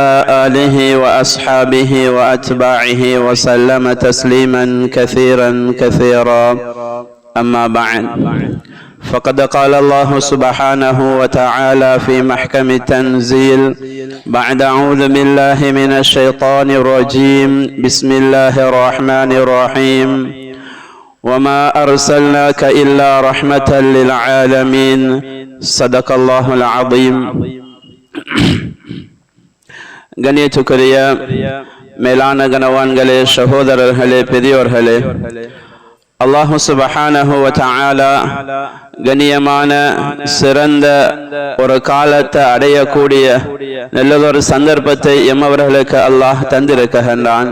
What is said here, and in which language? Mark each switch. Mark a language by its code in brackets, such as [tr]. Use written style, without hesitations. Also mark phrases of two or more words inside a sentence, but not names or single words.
[ar] آله وأصحابه وأتباعه وسلم تسليما كثيرا أما بعد فقد قال الله سبحانه وتعالى في محكم التنزيل بعد أعوذ بالله من الشيطان الرجيم بسم الله الرحمن الرحيم وما أرسلناك إلا رحمة للعالمين صدق الله العظيم. [ta] கண்ணியத்துக்குரிய மேலான கனவான்களே, சகோதரர்களே, பெரியோர்களே, [ar] الله سبحانه وتعالى [ta] கண்ணியமான சிறந்த ஒரு காலத்தை அடையக்கூடிய நல்லதொரு சந்தர்ப்பத்தை எம்மவர்களுக்கு அல்லாஹ் தந்திருக்கின்றான்.